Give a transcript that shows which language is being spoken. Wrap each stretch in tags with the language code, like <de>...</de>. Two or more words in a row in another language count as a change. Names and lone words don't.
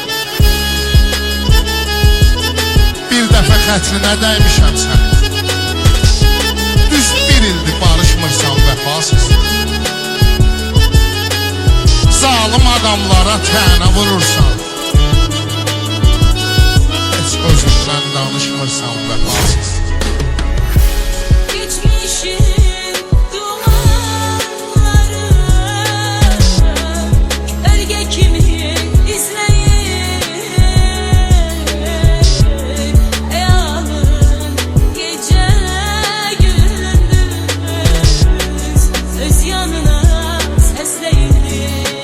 <az>Bir dəfə xətrinə dəymişəm sən. Düz bir ildir barışmırsan vəfasız. Zalim adamlara tənə vurursan. Heç özündən danışmırsan vəfasız.</az> <tr>Geçmişin dumanları gölge kimi izleyir. Hayalım gece gündüz öz yanına seslenir.</tr>